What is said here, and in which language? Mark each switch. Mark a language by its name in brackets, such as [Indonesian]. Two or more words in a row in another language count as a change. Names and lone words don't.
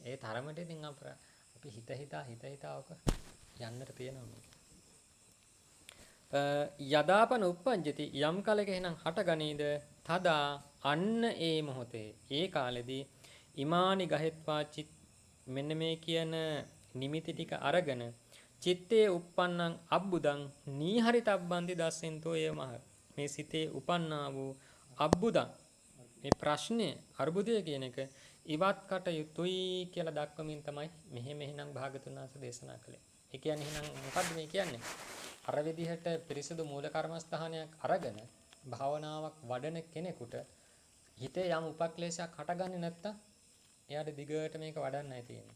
[Sinhala] ඒ තරමට ඉතින් අපි හිත හිතා ඔක යන්නට තියෙනවා. [Pali] යදාපන උප්පජ්ජති [Sinhala] යම් කලක එහෙනම් හටගනීද තදා අන්න ඒ මොහොතේ ඒ කාලෙදී [Pali] ඉමානි ගහෙත්වා [Sinhala] මෙන්න මේ කියන නිමිති ටික අරගෙන [Pali] චිත්තේ uppannං අබ්බුදං නීහරිතබ්බන්ති දස්සෙන්තෝ [Sinhala] ය මහ මේ සිතේ උපන්නා වූ අබ්බුදං මේ ප්‍රශ්නය අර්බුදය කියන එක ඉවත් කට යුතුයි කියලා දක්වමින් තමයි මෙහෙනම් භාගතුන් වහන්සේ දේශනා කළේ. ඒ කියන්නේ එහෙනම් මොකද්ද මේ කියන්නේ? අර විදිහට පිරිසිදු මූල කර්මස්ථානයක් අරගෙන භාවනාවක් වඩන කෙනෙකුට හිතේ යම් උපක්ලේශයක් හටගන්නේ නැත්තම් එයාට දිගට මේක වඩන්නයි තියෙන්නේ.